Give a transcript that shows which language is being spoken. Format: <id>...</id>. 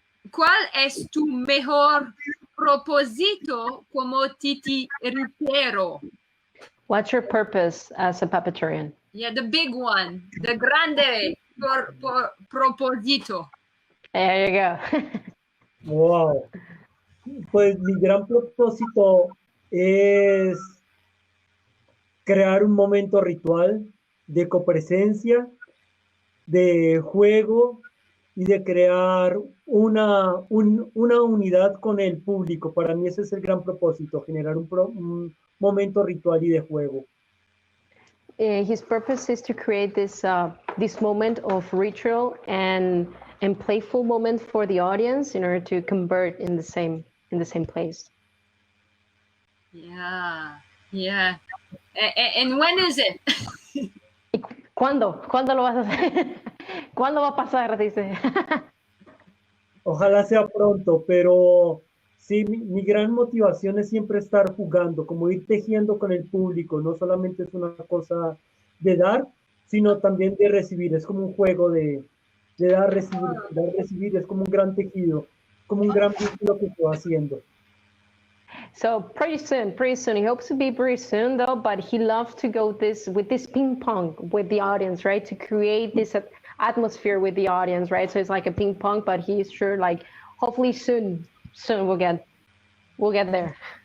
<es>¿Cuál es tu mejor propósito como titiritero?</es> <en>What's your purpose as a puppeteerian? Yeah, the big one, the</en> <es>grande propósito.</es> <en>There you go. Wow.</en> <es>Pues mi gran propósito es crear un momento ritual de copresencia, de juego y de crear una unidad con el público. Para mí ese es el gran propósito, generar un momento ritual y de juego.</es> <en>his purpose is to create this moment of ritual and playful moment for the audience in order to convert in the same place. Yeah, yeah. And when is it?</en> <es>¿Cuándo? ¿Cuándo lo vas a hacer? ¿Cuándo va a pasar? Dice. Ojalá sea pronto, pero sí, mi gran motivación es siempre estar jugando, como ir tejiendo con el público. No solamente es una cosa de dar, sino también de recibir. Es como un juego de dar, recibir. Es como un gran tejido, como un gran vínculo que estoy haciendo.</es> <en>So pretty soon. He hopes to be pretty soon though, but he loves to go with this ping pong with the audience, right? To create this atmosphere with the audience, right? So it's like a ping pong, but he's sure like hopefully soon we'll get there.</en>